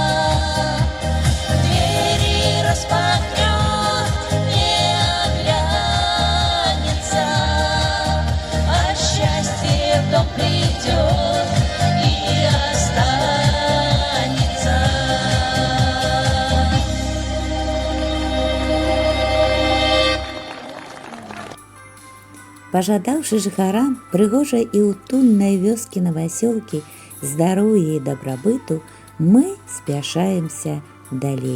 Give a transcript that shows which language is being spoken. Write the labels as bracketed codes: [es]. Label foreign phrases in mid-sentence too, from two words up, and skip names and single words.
[ru] Двери распахнет, не оглянется, а счастье в дом придет и останется. [be] Пожадаўшы жыхарам прыгожай і утульнай вёскі Новасёлкі здароўя і дабрабыту, мы спяшаемся далей.